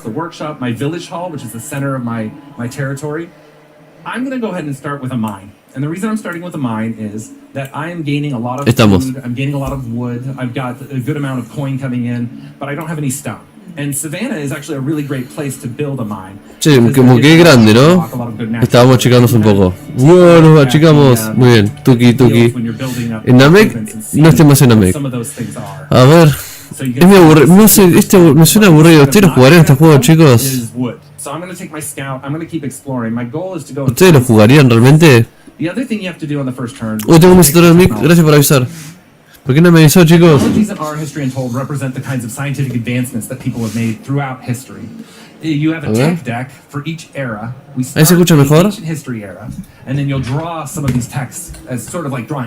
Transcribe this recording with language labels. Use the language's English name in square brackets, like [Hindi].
[English] The workshop, my village hall, which is the center of my territory. I'm going to go ahead and start with a mine. And the reason I'm starting with a mine is that I am gaining a lot of food, I'm gaining a lot of wood, I've got a good amount of coin coming in, but I don't have any stone. And Savannah is actually a really great place to build a mine. [Spanish] Che, como que grande, ¿no? Estábamos achicándonos un poco. Wow, nos achicamos. Muy bien, tuki. En Namek, no estemos en Namek. A ver, es muy aburrido. No sé, me suena aburrido. ¿Ustedes lo jugarían estos juegos, chicos? ¿Ustedes lo jugarían realmente? Uy, tengo un visitador en mic, gracias por avisar. ¿Por qué no me avisó, chicos? [English] Technologies in our history untold represent the kinds of scientific advancements that people have made throughout history. You have a tech deck for each era. We start in the ancient history era, and then you'll draw some of these texts as sort of like drawing.